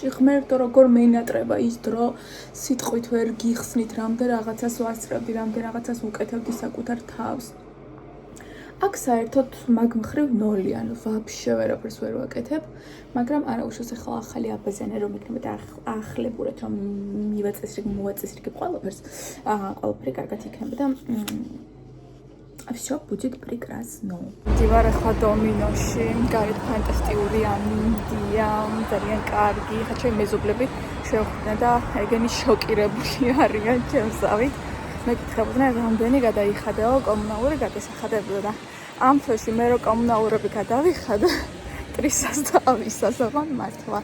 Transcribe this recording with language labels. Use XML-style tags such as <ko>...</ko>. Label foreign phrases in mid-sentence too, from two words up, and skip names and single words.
<ka>ღმერთო როგორ მენატრება ის დრო, სიტყვით ვერ გიხსნით რამდენ რაღაცას ვასწრებდი, რამდენ რაღაცას ვუკეთებდი საკუთარ თავს. აქ საერთოდ მაგ მხრივ ნოლი, ანუ ვაფშე ვერაფერს ვერ ვაკეთებ, მაგრამ არა უშავს ახლა ახალი აბაზანე რომ იქნება და ახლებურად რომ მოვაწესრიგებ ყველაფერს, ყველაფერი კარგად იქნება და</ka> <ru>всё будет прекрасно.</ru> <ka>მივიდივარ ახლა დომინოში, გარეთ ფანტასტიკური ამინდია, ძალიან კარგი. ხა ჩემი მეზობლები შევხვდნენ და ეგენი შოკირებული არიან ჩემსავით. მეკითხებოდნენ რამდენი გადაიხადაო კომუნალური გადასახადებები და ამ თვეში მე რო კომუნალურები გადავიხადე კრისას და ავისას აღარ მართლა.</ka>